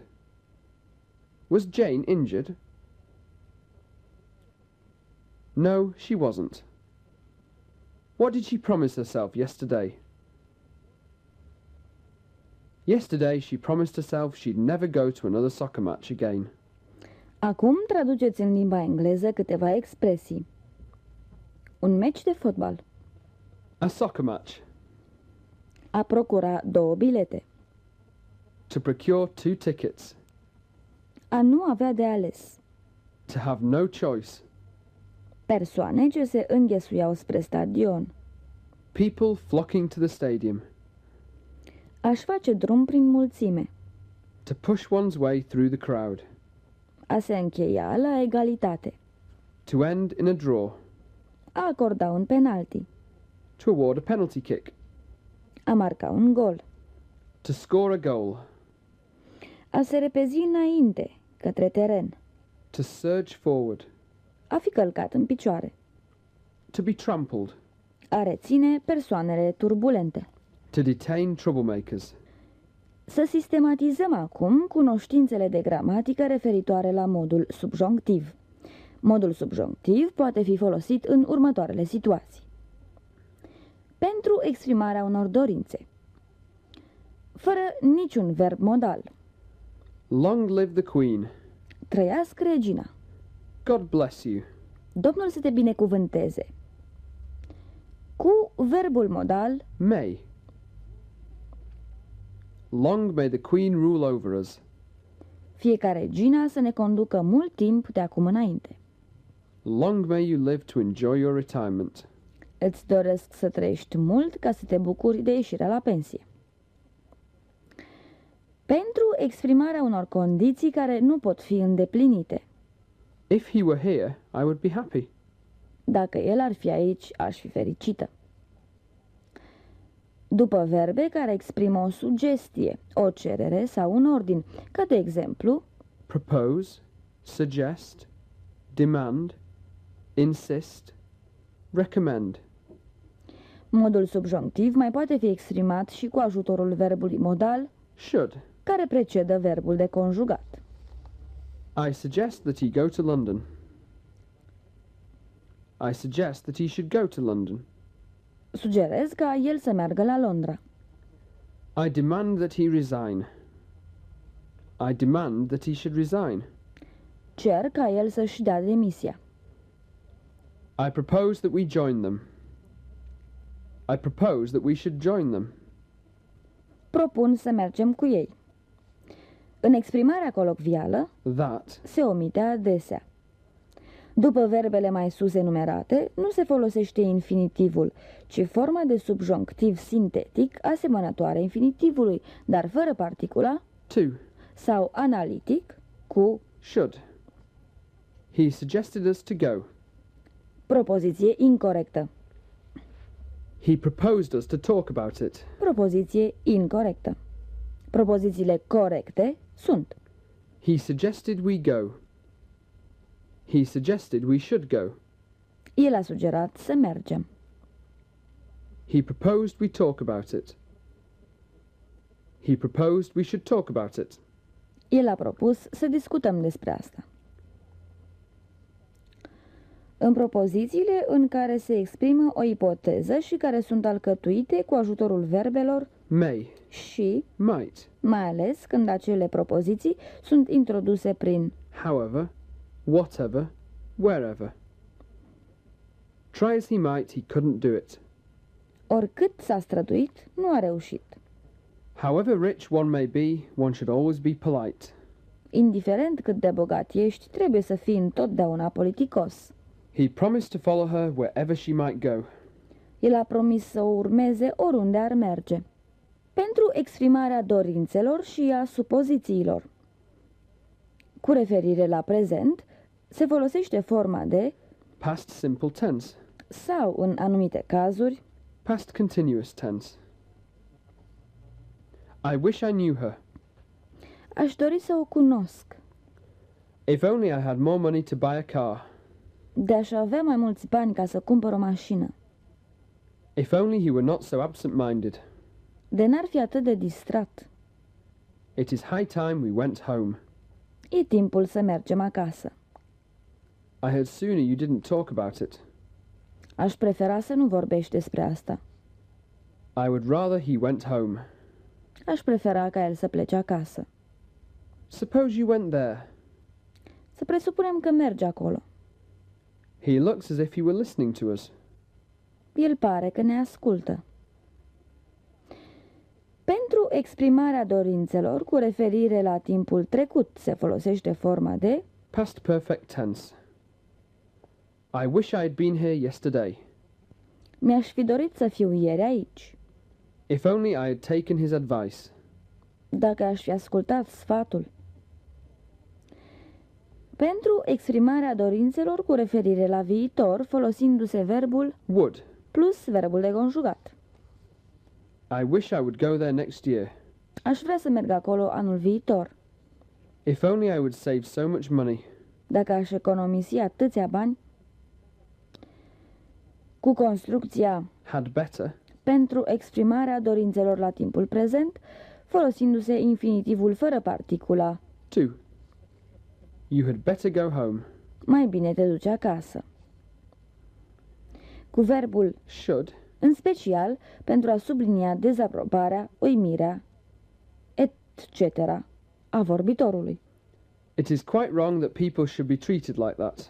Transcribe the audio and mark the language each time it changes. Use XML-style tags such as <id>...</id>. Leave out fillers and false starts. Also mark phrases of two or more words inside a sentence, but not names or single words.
<en>Was Jane injured? No, she wasn't. What did she promise herself yesterday? Yesterday she promised herself she'd never go to another soccer match again.</en> <ro>Acum traduceți în limba engleză câteva expresii. Un meci de fotbal.</ro> <en>A soccer match.</en> <ro>A procura 2 bilete.</ro> <en>To procure 2 tickets.</en> <ro>A nu avea de ales.</ro> <en>To have no choice.</en> <ro>Persoane ce se înghesuiau spre stadion.</ro> <en>People flocking to the stadium.</en> <ro>Aș face drum prin mulțime.</ro> <en>To push one's way through the crowd.</en> <ro>A se încheia la egalitate.</ro> <en>To end in a draw.</en> <ro>A acorda un penalti.</ro> <en>To award a penalty kick.</en> <ro>A marca un gol.</ro> <en>To score a goal.</en> <ro>A se repezi înainte, către teren.</ro> <en>To surge forward.</en> <ro>A fi călcat în picioare.</ro> <en>To be trampled.</en> <ro>A reține persoanele turbulente.</ro> <en>To detain troublemakers.</en> <ro>Să sistematizăm acum cunoștințele de gramatică referitoare la modul subjonctiv. Modul subjonctiv poate fi folosit în următoarele situații. Pentru exprimarea unor dorințe. Fără niciun verb modal.</ro> <en>Long live the Queen.</en> <ro>Trăiască regina.</ro> <en>God bless you.</en> <ro>Domnul să te binecuvânteze. Cu verbul modal May.</ro> <en>Long may the Queen rule over us.</en> <ro>fiecare regina să ne conducă mult timp de acum înainte.</ro> <en>Long may you live to enjoy your retirement.</en> <ro>Îți doresc să trăiești mult ca să te bucuri de ieșirea la pensie. Pentru exprimarea unor condiții care nu pot fi îndeplinite.</ro> <en>If he were here, I would be happy.</en> <ro>Dacă el ar fi aici, aș fi fericită. după verbe care exprimă o sugestie, o cerere sau un ordin, ca de exemplu</ro> <en>propose, suggest, demand, insist, recommend.</en> <ro>Modul subjonctiv mai poate fi exprimat și cu ajutorul verbului modal, Should. care precedă verbul de conjugat.</ro> <en>I suggest that he go to London. I suggest that he should go to London.</en> <ro>Sugerez ca el să meargă la Londra.</ro> <en>I demand that he resign. I demand that he should resign.</en> <ro>Cer ca el să-și dea demisia.</ro> <en>I propose that we join them. I propose that we should join them.</en> <ro>Propun să mergem cu ei. În exprimarea colocvială That. se omite adesea. După verbele mai sus enumerate, nu se folosește infinitivul, ci forma de subjonctiv sintetic asemănătoare infinitivului, dar fără particula, To. sau analitic cu</ro> <en>Should. He suggested us to go.</en> <ro>propoziție incorrectă.</ro> <en>He proposed us to talk about it.</en> <ro>Propoziție incorrectă. Propozițiile corecte sunt</ro> <en>He suggested we go. He suggested we should go.</en> <ro>el a sugerat să mergem.</ro> <en>He proposed we talk about it. He proposed we should talk about it.</en> <ro>El a propus să discutăm despre asta. În propozițiile în care se exprimă o ipoteză și care sunt alcătuite cu ajutorul verbelor May. și, Might. mai ales când acele propoziții sunt introduse prin</ro> <en>However. Whatever. Wherever. Try as he might, he couldn't do it.</en> <ro>oricât s-a străduit, nu a reușit.</ro> <en>However rich one may be, one should always be polite.</en> <ro>Indiferent cât de bogat ești, trebuie să fii întotdeauna politicos.</ro> <en>He promised to follow her wherever she might go.</en> <ro>El a promis să o urmeze oriunde ar merge. Pentru exprimarea dorințelor și a supozițiilor. Cu referire la prezent, se folosește forma de</ro> <en>Past simple tense.</en> <ro>sau, în anumite cazuri,</ro> <en>Past continuous tense. I wish I knew her.</en> <ro>aș dori să o cunosc.</ro> <en>If only I had more money to buy a car.</en> <ro>De-aș avea mai mulți bani ca să cumpăr o mașină.</ro> <en>If only he were not so absent-minded.</en> <ro>De n-ar fi atât de distrat.</ro> <en>It is high time we went home.</en> <ro>E timpul să mergem acasă.</ro> <en>I had sooner you didn't talk about it.</en> <ro>Aș prefera să nu vorbești despre asta.</ro> <en>I would rather he went home.</en> <ro>Aș prefera ca el să plece acasă.</ro> <en>Suppose you went there.</en> <ro>Să presupunem că merge acolo.</ro> <en>He looks as if he were listening to us.</en> <ro>El pare că ne ascultă. Pentru exprimarea dorințelor cu referire la timpul trecut se folosește forma de</ro> <en>Past perfect tense. I wish I had been here yesterday.</en> <ro>mi-aș fi dorit să fiu ieri aici.</ro> <en>If only I had taken his advice.</en> <ro>Dacă aș fi ascultat sfatul. Pentru exprimarea dorințelor cu referire la viitor, folosindu-se verbul Would. plus verbul de conjugat.</ro> <en>I wish I would go there next year.</en> <ro>Aș vrea să merg acolo anul viitor.</ro> <en>If only I would save so much money.</en> <ro>Dacă aș economisi atâția bani. Cu construcția</ro> <en>Had better.</en> <ro>pentru exprimarea dorințelor la timpul prezent, folosindu-se infinitivul fără particula.</ro> <en>To. You had better go home.</en> <ro>Mai bine te duci acasă. Cu verbul Should. în special pentru a sublinia dezaprobarea, uimirea, etc. a vorbitorului.</ro> <en>It is quite wrong that people should be treated like that.</en>